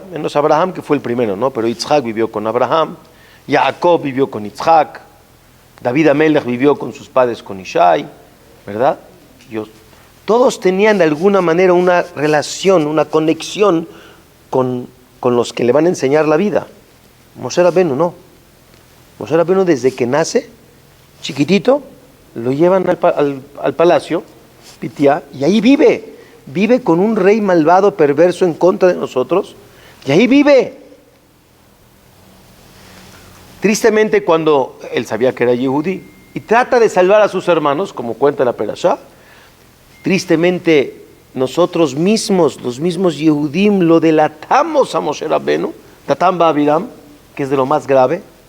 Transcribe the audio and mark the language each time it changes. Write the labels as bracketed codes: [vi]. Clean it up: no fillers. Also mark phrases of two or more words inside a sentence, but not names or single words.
[es] Menos Abraham, que fue el primero, ¿no? Pero Yitzhak vivió con Abraham, Jacob vivió con Yitzhak, David Amelech vivió con sus padres con Ishai, ¿verdad? Todos tenían de alguna manera una relación, una conexión con los que le van a enseñar la vida. Moshe Rabbeinu no. Moshe Rabbeinu desde que nace, chiquitito, lo llevan al palacio Pitía, y ahí vive con un rey malvado, perverso en contra de nosotros, y ahí vive. Tristemente, cuando él sabía que era Yehudí y trata de salvar a sus hermanos, como cuenta la Perashá, tristemente nosotros mismos, los mismos Yehudim, lo delatamos a Moshe Rabbeinu, Datam Ba'aviram, que es de lo más grave.